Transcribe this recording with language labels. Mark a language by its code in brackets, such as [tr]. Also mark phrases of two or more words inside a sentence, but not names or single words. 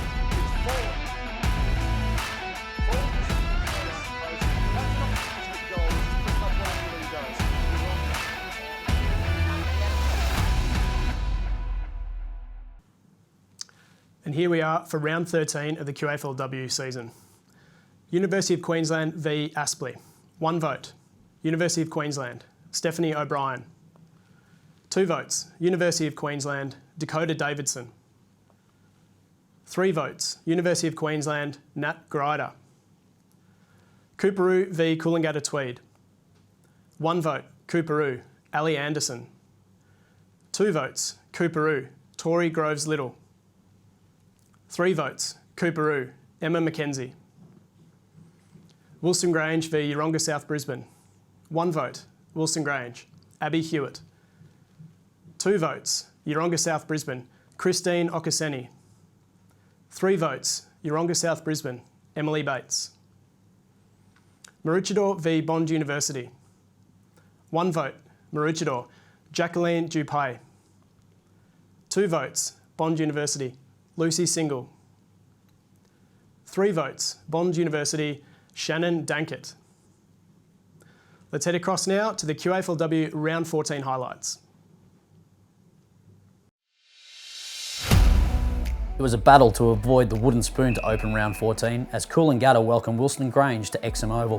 [en] And here we are for round 13 of the QAFLW season. University of Queensland v Aspley. 1 vote, University of Queensland, Stephanie O'Brien. 2 votes, University of Queensland, Dakota Davidson. 3 votes, University of Queensland, Nat Grider. Coorparoo v Coolangatta Tweed. 1 vote, Coorparoo, Ali Anderson. 2 votes, Coorparoo, Tori Groves Little. 3 votes, Coorparoo, Emma McKenzie. Wilston Grange v Yeronga South Brisbane. 1 vote, Wilston Grange, Abby Hewitt. 2 votes, Yeronga South Brisbane, Christine Okaseni. 3 votes, Yeronga South Brisbane, Emily Bates. Maroochydore v Bond University. 1 vote, Maroochydore, Jacqueline Dupay. 2 votes, Bond University, Lucy Single. 3 votes, Bond University, Shannon Dankett. Let's head across now to the QAFLW round 14 highlights. It was a battle to avoid the wooden spoon to open round 14 as Coolangatta welcomed Wilston Grange to Exham Oval.